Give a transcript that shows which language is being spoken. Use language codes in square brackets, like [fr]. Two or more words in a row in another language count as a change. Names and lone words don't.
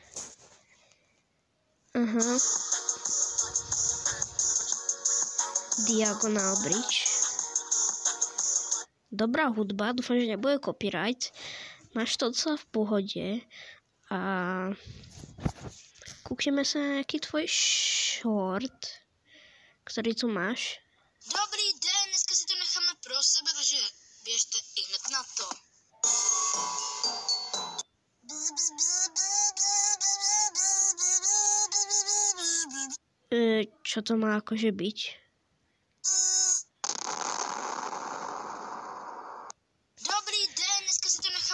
[sk] Diagonal Bridge. Dobrá hudba, dúfam, že nebude copyright. Máš to docela v pohode. A kúkneme sa na nejaký tvoj short, ktorý tu máš. [cs] Dobrý den, dneska si to necháme pro sebe, takže běžte i hned na to. [sk] Čo to má akože byť? [cs] Dobrý den, dneska si to necháme...